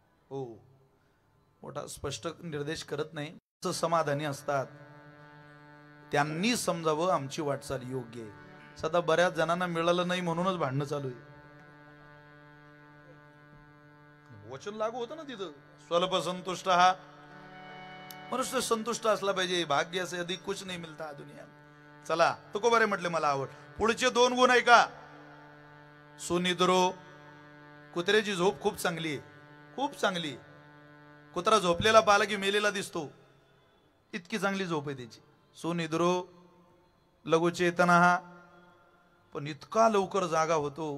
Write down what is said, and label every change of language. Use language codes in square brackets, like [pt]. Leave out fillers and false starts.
[mr] हो, मोठा स्पष्ट निर्देश करत नाही, समाधानी असतात. त्यांनी समजावं आमची वाटचाल योग्य आहे. सध्या बऱ्याच जणांना मिळालं नाही म्हणूनच भांडणं चालू आहे. वचन लागू होतं ना तिथं, स्वल्प संतुष्ट हा मनुष्य संतुष्ट असला पाहिजे. [hi] भाग्य से अधिक कुछ नहीं मिलता दुनिया. [mr] चला, तुकोबारे म्हटले मला आवड. पुढचे 2 गुण आहे का. सुनिद्रो, कुत्र्याची झोप खूप चांगली आहे, खूप चांगली. कुत्रा झोपलेला पाहिला की मेलेला दिसतो, इतकी चांगली झोप आहे त्याची. सुनिद्रो लघुचेतना हा, पण इतका लवकर जागा होतो.